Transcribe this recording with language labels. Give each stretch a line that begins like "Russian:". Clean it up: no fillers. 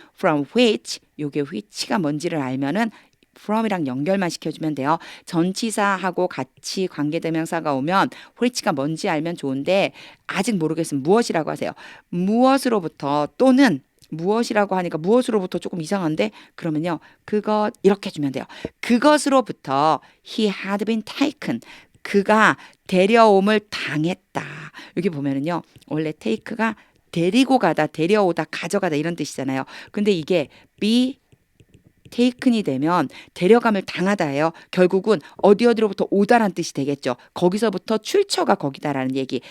English: From which,
Korean: 요게 which가 뭔지를 알면은 from이랑 연결만 시켜주면 돼요. 전치사하고 같이 관계대명사가 오면 which가 뭔지 알면 좋은데 아직 모르겠으면 무엇이라고 하세요. 무엇으로부터 또는 무엇이라고 하니까 무엇으로부터 조금 이상한데 그러면요. 그것 이렇게 해주면 돼요. 그것으로부터
English: he had been taken.
Korean: 그가 데려옴을 당했다. 여기 보면은요. 원래 take가 데리고 가다, 데려오다, 가져가다 이런 뜻이잖아요. 근데 이게 be taken이 되면 데려감을 당하다예요. 결국은 어디로부터 오다란 뜻이 되겠죠. 거기서부터 출처가 거기다라는 얘기.